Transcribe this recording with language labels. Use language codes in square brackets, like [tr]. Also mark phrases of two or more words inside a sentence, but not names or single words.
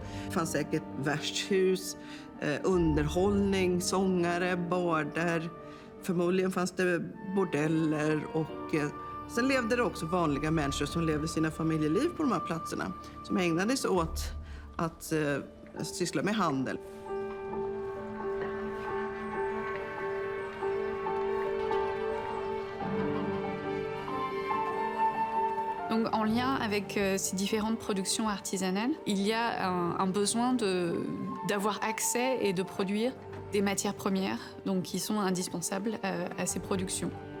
[sv] Det fanns säkert värdshus, underhållning, sångare, barder. Förmodligen fanns det bordeller och sen levde det också vanliga människor som levde sina familjeliv på de här platserna. Som ägnade sig åt att syssla med handel. [fr] Donc, en lien avec ces différentes productions artisanales, il y a un besoin d'avoir accès et de produire des matières premières donc, qui sont indispensables à ces productions.